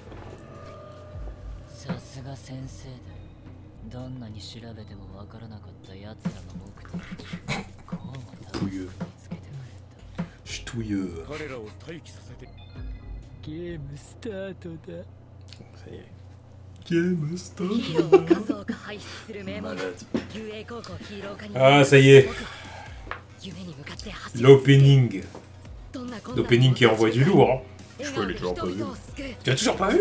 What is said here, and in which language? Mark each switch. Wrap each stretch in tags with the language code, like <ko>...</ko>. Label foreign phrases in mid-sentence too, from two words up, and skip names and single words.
<ja>どんなに調べてもわからなかった奴らの目的こうもたどり着けてくれた</ja> <fr>Ch'touilleux.</fr> <ja>彼らを待機させてゲームスタートだ</ja> <fr>Ça y est.</fr> <en>Game start.</en> <fr>Ah, ça y est. L'opening. L'opening qui envoie du lourd. Hein. Je l'ai toujours pas vu. Tu l'as toujours pas vu?</fr>